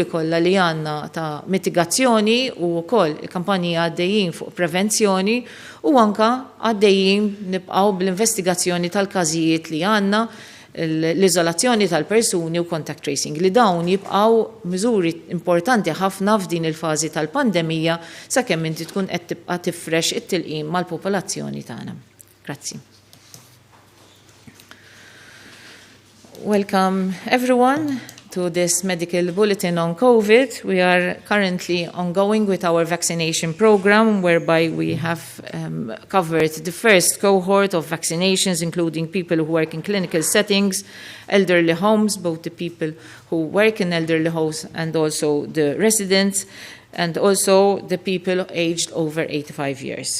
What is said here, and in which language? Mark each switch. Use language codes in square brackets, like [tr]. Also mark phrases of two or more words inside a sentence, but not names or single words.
[mt] kollha li għandna ta' mitigazzjoni u wkoll il-kampanji għaddejjin fuq prevenzjoni u anka għaddejjin nibqgħu bl-investigazzjoni tal-każijiet li għandna l-izolazzjoni tal-persuni u [en] contact tracing [mt] li dawn jibqgħu miżuri importanti ħafna f'din il-fażi tal-pandemija sakemm inti tkun qed tibqa' tifrex it-tilqim mal-popolazzjoni tagħna. Grazzi. [en] Welcome everyone to this medical bulletin on COVID. We are currently ongoing with our vaccination program whereby we have covered the first cohort of vaccinations including people who work in clinical settings, elderly homes, both the people who work in elderly homes and also the residents and also the people aged over 85 years.